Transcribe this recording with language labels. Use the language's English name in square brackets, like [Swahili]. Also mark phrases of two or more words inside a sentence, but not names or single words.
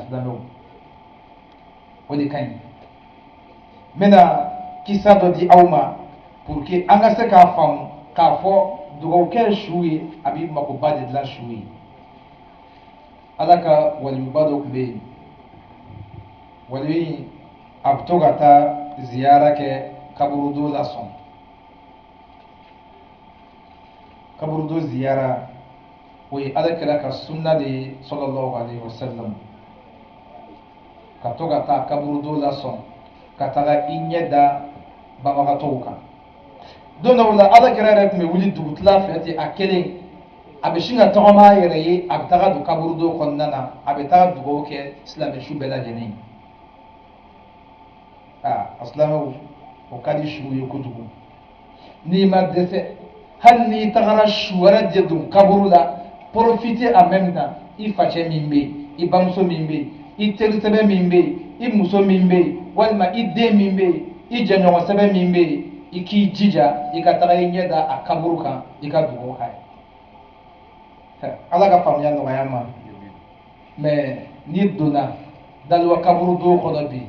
[Bambara] asilamɛw o de ka ɲi n bɛna kisa dɔ di aw ma [French] pour que [Bambara] an ka se k'a faamu k'a fɔ dugawu kɛ su ye a bɛ magoba de dilan su ye ala ka waliyuba dɔ tun bɛ yen waliyu in a bɛ to ka taa ziyara kɛ kaburudo la sɔn kaburudo ziyara o ye alakira ka sunna de ye [Arabic] صلى الله عليه وسلم [Bambara] ka to ka taa kaburudo la sɔn ka taga i ɲɛ da banbagatɔw kan don dɔw la alakira yɛrɛ tun bɛ wuli dugutila fɛ ten a kelen a bɛ sin ka tagama a yɛrɛ ye a bɛ taga don kaburudo kɔnɔna na a bɛ taga dugawu kɛ silamɛ su bɛɛ lajɛlen ye a silamɛw o ka di su ye kojugu n'i ma dɛsɛ hali n'i tagara su wɛrɛ de don kaburu la [French] profiter en même temps [Bambara] i facɛ min bɛ yen i bamuso min bɛ yen i terisɛbɛ min bɛ yen i muso min bɛ yen walima i den min bɛ yen i jɛɲɔgɔn sɛbɛ min bɛ yen i k'i jija i ka taga i ɲɛ da a kaburu kan i ka dugawu k'a ye ala ka faamuya nɔgɔya ma mais n'i donna daliwa kaburu don kɔnɔ bi